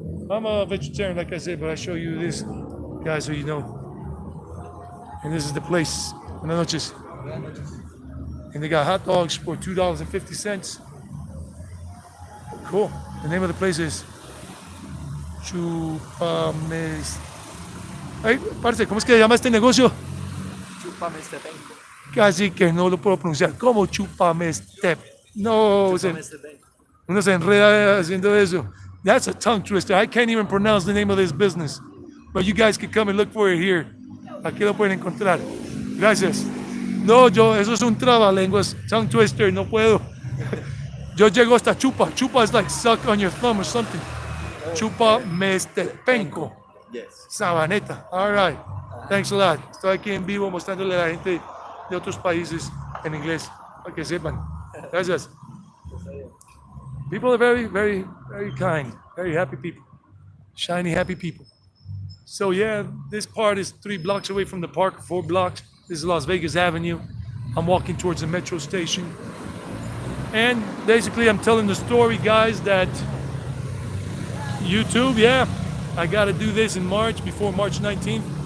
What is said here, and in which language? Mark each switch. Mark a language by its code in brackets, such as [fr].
[en] I'm a vegetarian, like I said, but I show you this, guys, so you know. And this is the place. [es] Buenas noches. [en] And they got hot dogs for $2.50. Cool. The name of the place is Chupames. [es] Hey, parce, ¿cómo es que se llama este negocio? Chupamestepenco. Casi que no lo puedo pronunciar. ¿Cómo Chupamestep? No, uno se enreda haciendo eso. [en] That's a tongue twister. I can't even pronounce the name of this business. But you guys can come and look for it here. [es] Aquí lo pueden encontrar. Gracias. No, eso es un trabalenguas, [en] tongue twister, [es] no puedo. Yo llego hasta chupa. [en] Chupa is like suck on your thumb or something. Chupa Mestepenco. Yes. Sabaneta. All right. Thanks a lot. [es] Estoy aquí en vivo mostrándole a la gente de otros países en inglés para que sepan. Gracias. [en] People are very, very, very kind, very happy people, shiny, happy people. So yeah, this part is 3 blocks away from the park, 4 blocks. This is Las Vegas Avenue. I'm walking towards the metro station. And basically I'm telling the story, guys, that YouTube, yeah, I got to do this in March, before March 19th.